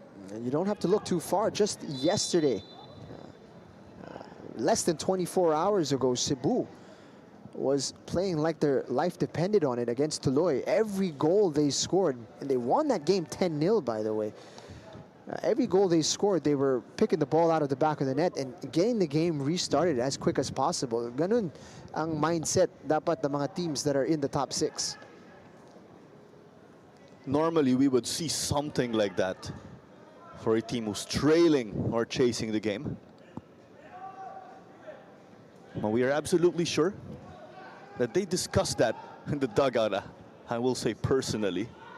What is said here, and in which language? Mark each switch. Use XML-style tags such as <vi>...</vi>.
<en>And you don't have to look too far. Just yesterday, less than 24 hours ago, Cebu was playing like their life depended on it against Tuloy. Every goal they scored, and they won that game 10-0, by the way. Every goal they scored, they were picking the ball out of the back of the net and getting the game restarted as quick as possible.</en> <tl>Ganun ang mindset dapat ng mga teams</tl> <en>that are in the top 6. Normally, we would see something like that for a team who's trailing or chasing the game. But we are absolutely sure that they discussed that in the dugout, I will say personally.</en>